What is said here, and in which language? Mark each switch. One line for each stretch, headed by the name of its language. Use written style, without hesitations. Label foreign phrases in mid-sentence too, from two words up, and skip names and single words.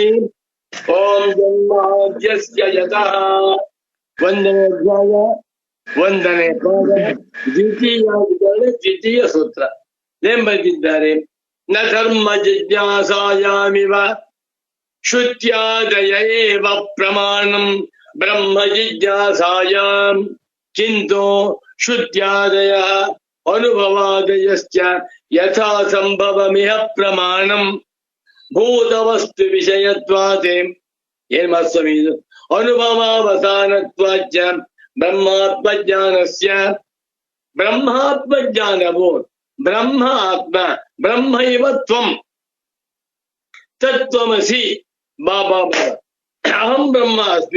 Sanskrit: ಓಂ ಜನ್ಮಾದ್ಯಸ್ಯ ಯತಃ,
Kannada: 1ನೇ ಅಧ್ಯಾಯ 1ನೇ ಪಾದ ದ್ವಿತೀಯ ಸೂತ್ರ ಏನ್ ಬರೆದಿದ್ದಾರೆ?
Sanskrit: ನ ಧರ್ಮ ಜಿಜ್ಞಾಸಾಯಾಮಿವ ಶ್ರುತ್ಯಾದಯ ಏವ ಪ್ರಮಾಣಂ ಬ್ರಹ್ಮ ಜಿಜ್ಞಾಸಾಯಾಮ್ ಕಿಂತು ಶ್ರುತ್ಯಾದಯ ಅನುಭವಾದಯಶ್ಚ ಯಥಾ ಸಂಭವಮಿಹ ಪ್ರಮಾಣಂ ಭೂತವಸ್ತು ವಿಷಯತ್ವಾತೆ.
Kannada: ಏನ್ ಮಾಸ್ವಾಮಿ ಇದು?
Sanskrit: ಅನುಭವಾವಸಾನತ್ವಾಚ ಬ್ರಹ್ಮಾತ್ಮಜ್ಞಾನಸ್ಯ. ಬ್ರಹ್ಮಾತ್ಮಜ್ಞಾನವು ಬ್ರಹ್ಮ ಆತ್ಮ ಬ್ರಹ್ಮೈವ ತ್ವಂ ತತ್ವಮಸಿ ಬಾಬಾ ಅಹಂ ಬ್ರಹ್ಮ ಅಸ್ಮಿ.